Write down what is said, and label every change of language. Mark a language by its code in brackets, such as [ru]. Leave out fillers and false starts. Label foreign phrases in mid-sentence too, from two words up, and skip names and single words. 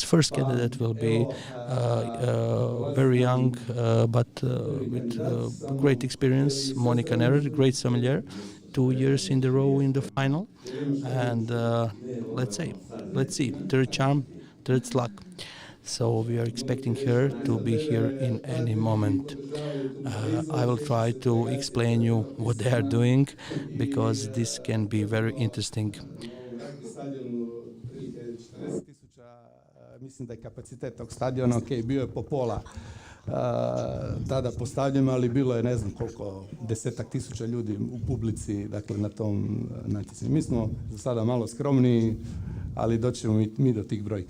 [en] First candidate will be very young, but with great experience, Monika Nerer, great sommelier, 2 years in a row in the final, and let's see, third charm, third luck. So we are expecting her to be here in any moment. I will try to explain you what they are doing, because this can be very interesting. [hr] Mislim da je kapacitet tog stadiona, bio je po pola tada postavljen, ali bilo je ne znam koliko, 10.000 ljudi u publici, dakle na tom natjecanju. Mi smo za sada malo skromniji, ali doćemo mi do tih brojki.